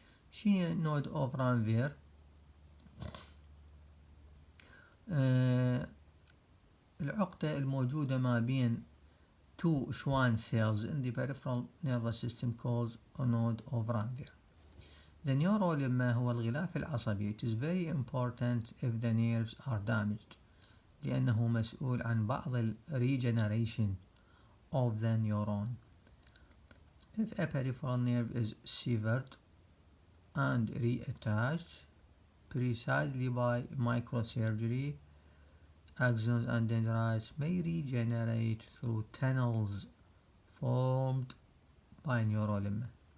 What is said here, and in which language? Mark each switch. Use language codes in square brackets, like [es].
[ar] شنو [en] node of Ranvier؟ [ar] العقدة الموجودة ما بين [en] two Schwann cells in the peripheral nervous system called a node of Ranvier. The neurolimma [ar] هو الغلاف العصبي. [en] It is very important if the nerves are damaged [ar] لأنه مسؤول عن بعض [en] regeneration of the neuron. If a peripheral nerve is severed and reattached precisely by microsurgery, axons and dendrites may regenerate through tunnels formed by neurolimma.